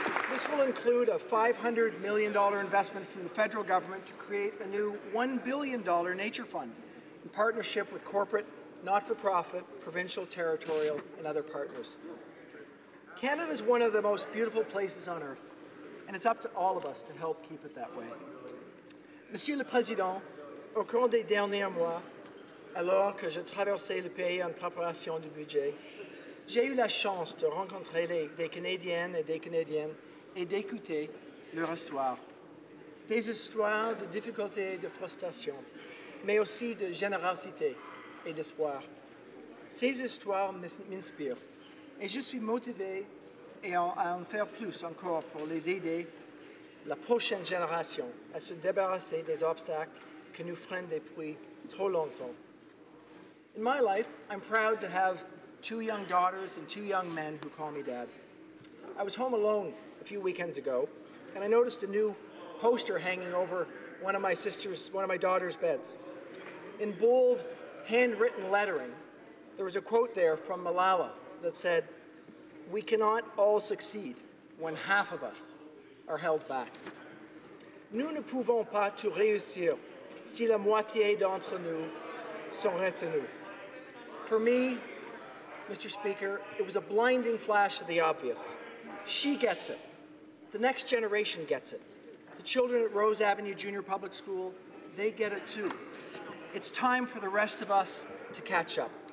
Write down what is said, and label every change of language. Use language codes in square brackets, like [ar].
[en] This will include a $500 million investment from the federal government to create a new $1 billion nature fund in partnership with corporate, not-for-profit, provincial, territorial, and other partners. Canada is one of the most beautiful places on earth, and it's up to all of us to help keep it that way. [fr] Monsieur le Président, au cours des derniers mois, alors que je traversais le pays en préparation du budget, j'ai eu la chance de rencontrer des Canadiennes et des Canadiens et d'écouter leur histoire. Des histoires de difficultés et de frustration, mais aussi de générosité et d'espoir. Ces histoires m'inspirent et je suis motivé à en faire plus encore pour les aider, la prochaine génération, à se débarrasser des obstacles qui nous freinent depuis trop longtemps. [en] In my life, I'm proud to have 2 young daughters and 2 young men who call me Dad. I was home alone a few weekends ago, and I noticed a new poster hanging over one of my daughter's beds. In bold, handwritten lettering, there was a quote there from Malala that said, "We cannot all succeed when half of us are held back. [fr] Nous ne pouvons pas tout réussir si la moitié d'entre nous sont retenus." [en] For me, Mr. Speaker, it was a blinding flash of the obvious. She gets it. The next generation gets it. The children at Rose Avenue Junior Public School, they get it too. It's time for the rest of us to catch up.